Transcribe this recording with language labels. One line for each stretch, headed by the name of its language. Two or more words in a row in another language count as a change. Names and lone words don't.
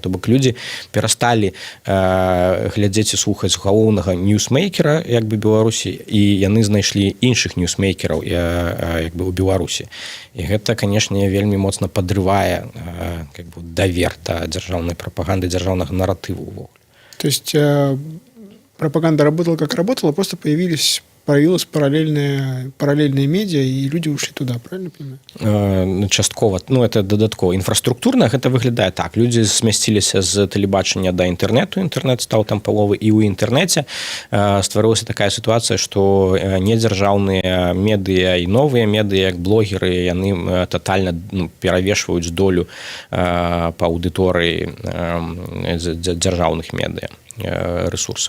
Belarusian: То бок людзі перасталі глядзець і слухаць галоўнага ньюсмейкера як бы Беларусі, і яны знайшлі іншых ньюсмейкераў як бы ў Беларусі. І гэта, канешне, вельмі моцна падрывае
Russian: как бы
Belarusian: давер да дзяржаўнай прапаганды, дзяржаўнага наратыву ўвогуле.
Russian: То есть пропаганда работала как работала, просто появилась параллельные медиа, и люди ушли туда, правильно понимаю?
Belarusian: Часткова. Это дадаткова. Інфраструктурна гэта выглядае так. Людзі змясціліся з тэлебачання да інтэрнэту, інтэрнэт стаў там паловы, і ў інтэрнэце стварылася такая сітуацыя, што недзяржаўныя медыа і новыя медыа, як блогеры, яны татальна перавешваюць долю па аўдыторыі дзяржаўных медыа ресурсаў.